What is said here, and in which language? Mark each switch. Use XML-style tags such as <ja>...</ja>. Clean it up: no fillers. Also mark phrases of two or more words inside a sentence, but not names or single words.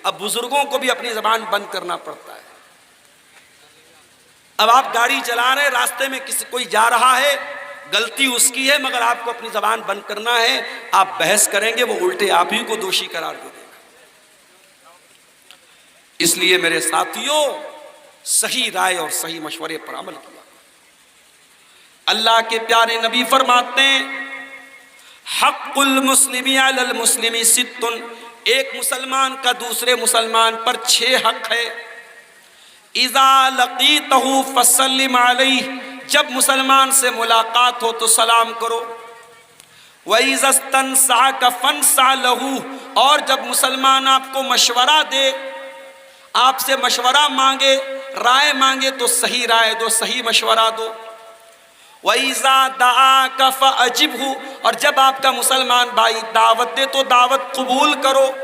<hi>अब बुजुर्गों को भी अपनी जबान बंद करना पड़ता है। अब आप गाड़ी चला रहे, रास्ते में किसी कोई जा रहा है, गलती उसकी है, मगर आपको अपनी जबान बंद करना है। आप बहस करेंगे, वो उल्टे आप ही को दोषी करार दे देगा। इसलिए मेरे साथियों, सही राय और सही मशवरे पर अमल किया। अल्लाह के प्यारे नबी फरमाते हैं,</hi> <ar>हक़्क़ुल मुस्लिमी अलल मुस्लिमी सित्तुन,</ar> <hi>एक मुसलमान का दूसरे मुसलमान पर 6 हक है।</hi> <ar>إذا لقيته فسلم عليه,</ar> <hi>जब मुसलमान से मुलाकात हो तो सलाम करो।</hi> <ar>وإذا استنصحك فانصح له,</ar> <hi>और जब मुसलमान आपको मशवरा दे, आपसे मशवरा मांगे, राय मांगे, तो सही राय दो, सही मशवरा दो।</hi> <ar>وإذا دعاك فأجبه,</ar> <hi>और जब आपका मुसलमान भाई दावत दे तो दावत कबूल करो।</hi>